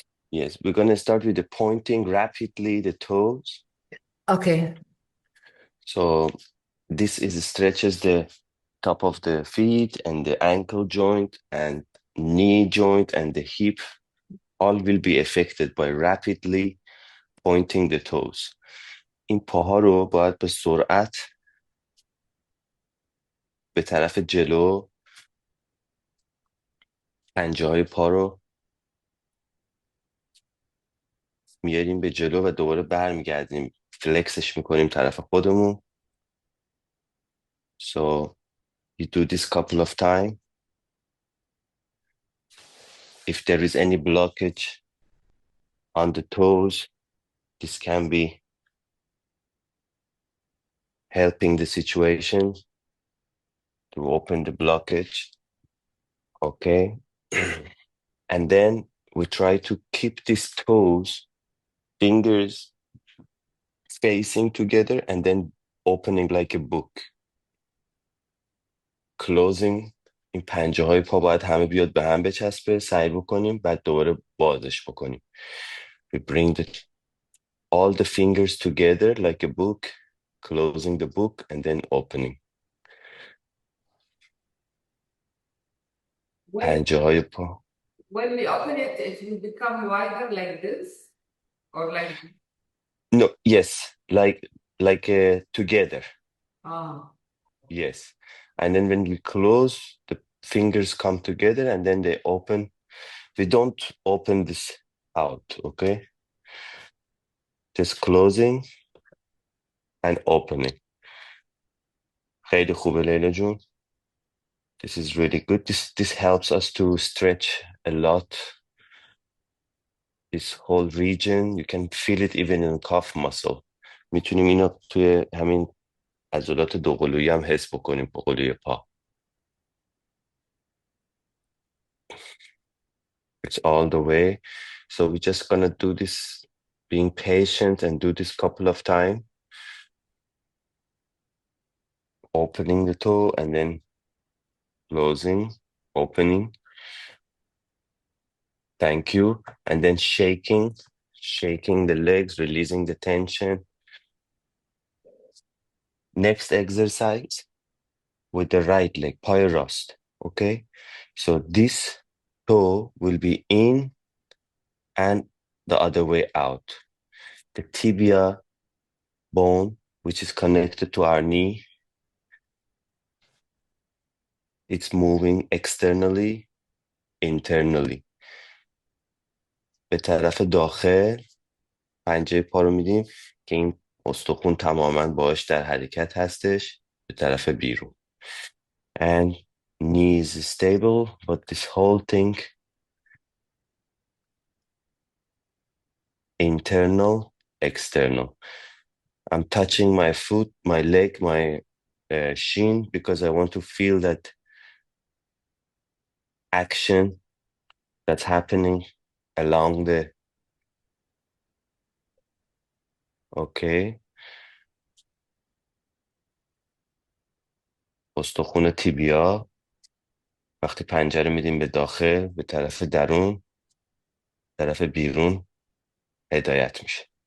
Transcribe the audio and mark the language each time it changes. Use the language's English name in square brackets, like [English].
[English] Yes, we're gonna start with the pointing rapidly the toes. Okay. So this is stretches the top of the feet and the ankle joint and knee joint and the hip. All will be affected by rapidly pointing the toes. [Persian] این پاها رو باید به سرعت به طرف جلو پنجه های پا رو میاریم به جلو و دوباره برمیگردیم فلکسش میکنیم طرف خودمون. [English] So you do this couple of times. If there is any blockage on the toes, this can be helping the situation to open the blockage. Okay. And then we try to keep these toes, fingers facing together and then opening like a book. Closing. [Persian] این پنجه های پا باید همه بیاد به هم بچسبه، سعی بکنیم بعد دوباره بازش بکنیم. [English] We bring all the fingers together like a book, closing the book and then opening. [Persian] پنجه های پا. [English] When we open it, it will become wider like this or like No, yes, like together. ah. Yes. And then when we close, the fingers come together and then they open. We don't open this out, okay? Just closing and opening. [Persian] خیلی خوبه لیلا جون. [English] This is really good. This helps us to stretch a lot. This whole region, you can feel it even in calf muscle. [Persian] میتونیم اینو توی همین عضلات دوقلویی هم حس بکنیم، دوقلوی پا. [English] It's all the way. So we're just gonna do this, being patient and do this couple of times. Opening the toe and then closing, opening. Thank you. And then shaking the legs, releasing the tension. Next exercise with the right leg, [Persian] پای راست. [English] Okay? So this toe will be in and the other way out. The tibia bone, which is connected to our knee, it's moving externally, internally. [Persian] به طرف داخل پنجه پا رو میدیم که این استخون تماما باش در حرکت هستش به طرف بیرون. [English] And knee is stable, but this whole thing internal, external. I'm touching my foot, my leg, my shin because I want to feel that action that's happening along the okay. [Persian] استخون تیبیا وقتی پنجه رو میدیم به داخل به طرف درون طرف بیرون هدایت میشه.